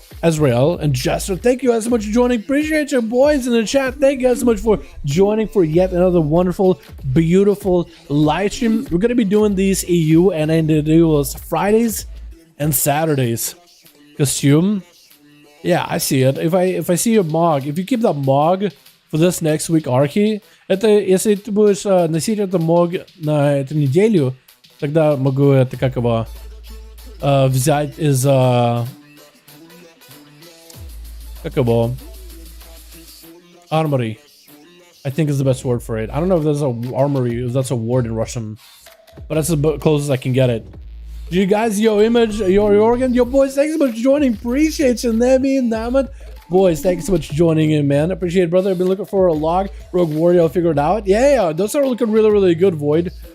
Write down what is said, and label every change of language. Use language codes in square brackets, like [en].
[en] Azrael and Jester, thank you guys so much for joining. Appreciate you boys in the chat. Thank you guys so much for joining for yet another wonderful, beautiful live stream. We're going to be doing these EU and NA duels Fridays and Saturdays. Costume. Yeah, I see it. If I see a mog, if you keep that mog for this next week, [ru] Archie, если ты будешь носить это мог на эту неделю, тогда могу это как его взять из как его armory. [en] I think is the best word for it. I don't know if there's a armory, if that's a word in Russian, but that's the closest I can get it. You guys, yo, Image, your organ, yo, boys, thanks so much for joining. Appreciate you, Nemi and Namad. Boys, thanks so much for joining in, man. Appreciate it, brother. I've been looking for a log. Rogue Warrior, I'll figure it out. Yeah, those are looking really, really good, Void.